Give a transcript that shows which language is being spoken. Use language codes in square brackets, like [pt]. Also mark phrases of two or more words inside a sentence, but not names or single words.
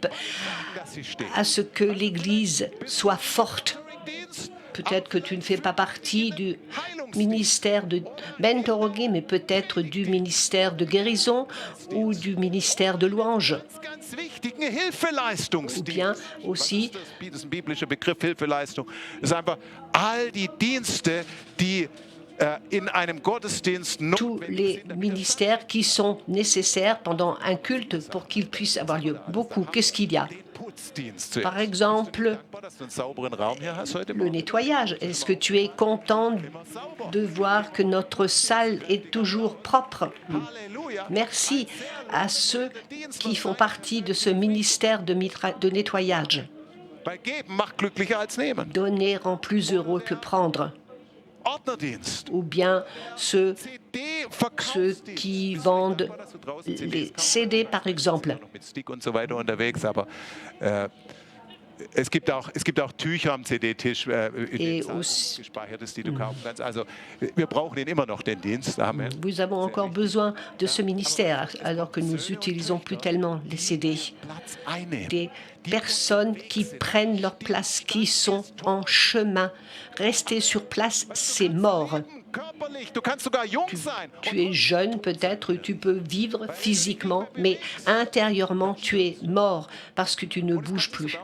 [de] Dass sie steht. [fr] à ce que l'Église soit forte. [de] Dienst, [fr] Peut-être que tu ne fais pas partie du ministère de mentoring, mais peut-être du ministère de guérison ou du ministère de louange. [de] ganz wichtigen Hilfeleistungsdienst. [fr] Ou bien aussi [de] Das ist ein biblischer Begriff, Hilfeleistung. Das ist einfach all die Dienste, die in einem Gottesdienst [fr] tous les ministères qui sont nécessaires pendant un culte pour qu'il puisse avoir lieu. Beaucoup. Qu'est-ce qu'il y a? Par exemple, le nettoyage. Est-ce que tu es content de voir que notre salle est toujours propre? Merci à ceux qui font partie de ce ministère de nettoyage. Donner rend plus heureux que prendre. Ou bien ceux qui vendent les CD, par exemple. [de] Es gibt auch Tücher am CD-Tisch [fr] aussi, [de] gespeichertes, die du kaufen kannst. Also wir brauchen ihn immer noch, den Dienst. Amen. [fr] Nous avons encore besoin de ce ministère, alors que nous n'utilisons plus tellement les CD. Des personnes qui prennent leur place, qui sont en chemin. Rester sur place, c'est mort. Tu es jeune peut-être, tu peux vivre physiquement, mais intérieurement tu es mort parce que tu ne bouges plus.